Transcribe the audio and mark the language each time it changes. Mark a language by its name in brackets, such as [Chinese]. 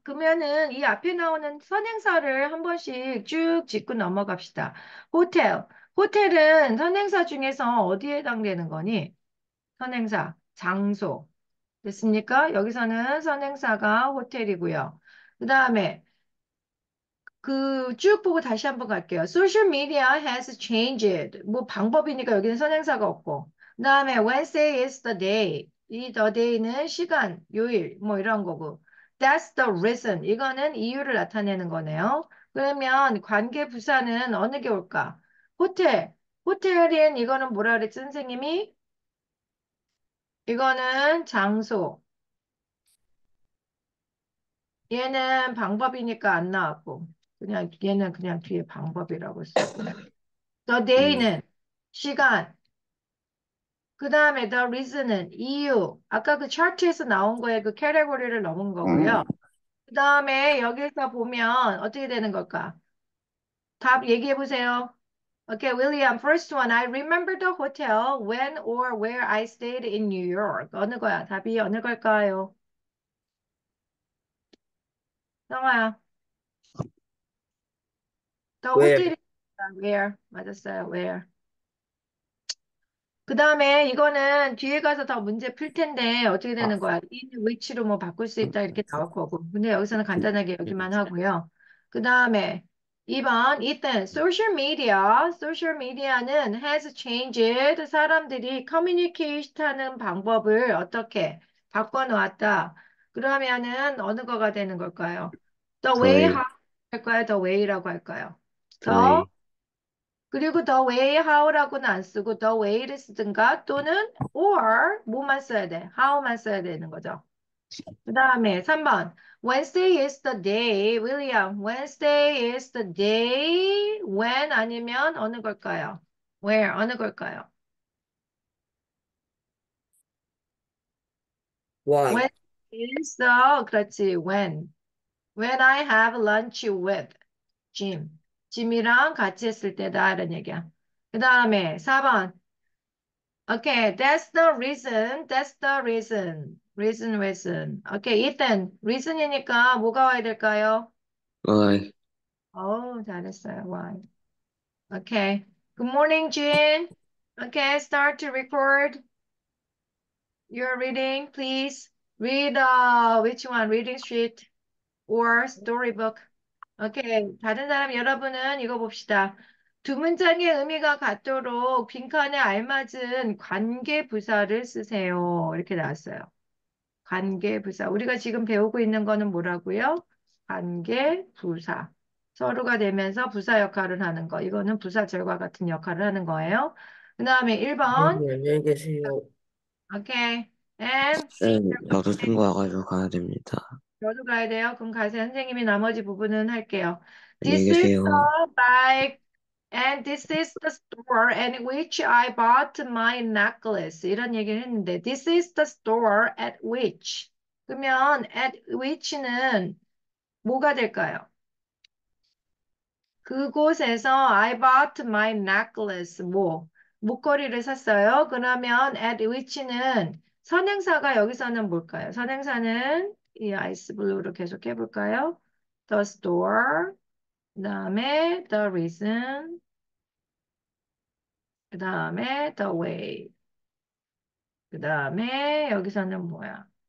[Korean] 그러면은 이 앞에 나오는 선행사를 한 번씩 쭉 짚고 넘어갑시다. 호텔. 호텔은 선행사 중에서 어디에 해당되는 거니? 선행사. 장소. 됐습니까? 여기서는 선행사가 호텔이고요. 그 다음에 그 쭉 보고 다시 한번 갈게요. [English] Social media has changed. [Korean] 뭐 방법이니까 여기는 선행사가 없고. 그 다음에 [English] Wednesday is the day. [Korean] 이 [English] the day [Korean] 는 시간, 요일 뭐 이런 거고. [English] That's the reason. [Korean] 이거는 이유를 나타내는 거네요. 그러면 관계 부사는 어느 게 올까? 호텔. 호텔인 이거는 뭐라 그랬지 선생님이? 이거는 장소. 얘는 방법이니까 안 나왔고, 그냥 얘는 그냥 뒤에 방법이라고 쓰고. [English] The 음, [Korean] day는 시간, 그 다음에 the reason은 이유. 아까 그 차트에서 나온 거에 그 캐테고리를 넣은 거고요. 그 다음에 여기서 보면 어떻게 되는 걸까? 답 얘기해 보세요. [English] Okay, William, first one. I remember the hotel when or where I stayed in New York. [Korean] 어느 거야? 답이 어느 걸까요? 성아야, the 왜, 호텔이 where? 맞았어요. where? 그 다음에 이거는 뒤에 가서 더 문제 풀 텐데 어떻게 되는 거야? in which로 뭐 바꿀 수 있다 이렇게 나올 거고. 근데 여기서는 간단하게 여기만 하고요. 그 다음에 2번 이땐 social media는 [English] has changed [Korean] 사람들이 communicate 하는 방법을 어떻게 바꿔놓았다. 그러면은 어느 거가 되는 걸까요? [English] The way [Korean] 더해, how 할까요? The way라고 할까요? 더 더해, 그리고 [English] the way how [Korean] 라고는 안 쓰고 the way를 쓰든가 또는 or 뭐만 써야 돼? how만 써야 되는 거죠. 그 다음에 3번 [English] Wednesday is the day, William. Wednesday is the day when [Korean] 아니면 어느 걸까요? Where 어느 걸까요? [English] why, When is the [Korean] 그렇지 [English] when I have lunch with Jim. [Korean] 짐이랑 같이 했을 때다 이런 얘기야. 그 다음에 4번 [English] Okay, that's the reason. That's the reason. [Korean] reason. [English] Okay, [Korean] 일단 reason이니까 뭐가 와야 될까요? [English] why, [Korean] 잘했어요. [English] Why? Okay. Good morning, Jean. Okay, start to record your reading, please. Read which one? Reading sheet or storybook. 오케이. [Korean] 다른 사람 여러분은 이거 봅시다. 두 문장의 의미가 같도록 빈칸에 알맞은 관계 부사를 쓰세요. 이렇게 나왔어요. 관계 부사. 우리가 지금 배우고 있는 거는 뭐라고요? 관계 부사. 서로가 되면서 부사 역할을 하는 거. 이거는 부사 절과 같은 역할을 하는 거예요. 그 다음에 1번. 선생님, 안녕히 계세요. [English] 오케이. And [Korean] 쌤, 저도 친구 와가지고 가야 됩니다. 저도 가야 돼요. 그럼 가세요. 선생님이 나머지 부분은 할게요. 안녕히 [English] This is [Korean] 계세요. [English] the bag and this is the store at which I bought my necklace. [Korean] 이런 얘기를 했는데 [English] this is the store at which. [Korean] 그러면 at which는 뭐가 될까요? [English] 그곳에서 I bought my necklace. [Korean] 목걸이를 샀어요. 그러면 at which는 선행사가 여기서는 뭘까요? 선행사는 이 아이스 블루로 계속 해볼까요? [English] The store, [Korean] 그 다음에 [English] the reason, [Korean] 그 다음에 [English] the way, [Korean] 그 다음에 여기서는 뭐야?